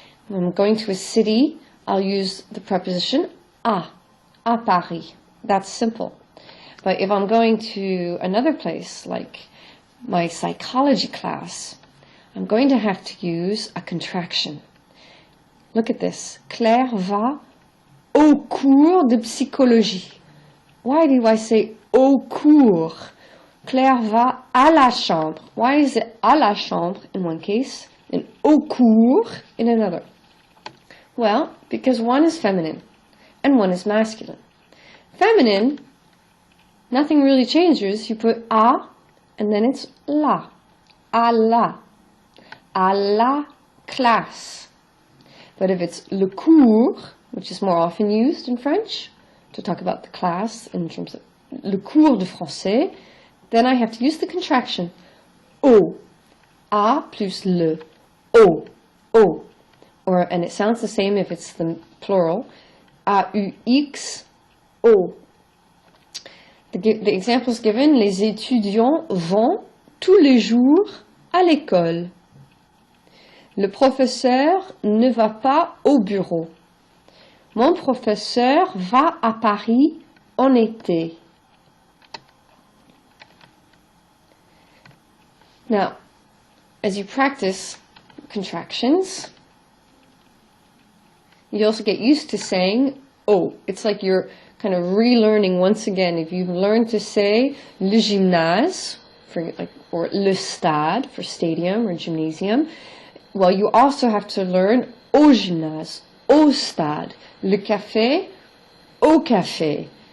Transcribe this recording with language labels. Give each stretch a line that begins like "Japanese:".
English: When I'm going to a city, I'll use the preposition
French: à Paris.
English: That's simple. But if I'm going to another place, like my psychology class, I'm going to have to use a contraction. Look at this.
French: Claire va au cours de psychologie.
English: Why do I say
French: au cours? Claire va à la chambre.
English: Why is it
French: à la chambre
English: in one case and
French: au cours
English: in another? Well, because one is feminine and one is masculine. Feminine, nothing really changes. You put à and then it's la.
French: À la classe.
English: But if it's le cours, which is more often used in French to talk about the class in terms of
French: le cours de français,
English: then I have to use the contraction au. A plus le. Au. And it sounds the same if it's the plural. A-U-X, O. The examples given,
French: les étudiants vont tous les jours à l'école. Le professeur ne va pas au bureau. Mon professeur va à Paris en été.
English: Now, as you practice contractions, you also get used to saying oh. It's like you're kind of relearning once again. If you've learned to say le gymnase, or le stade for stadium or gymnasium, well, you also have to learn
French: au gymnase, au stade, le café, au café.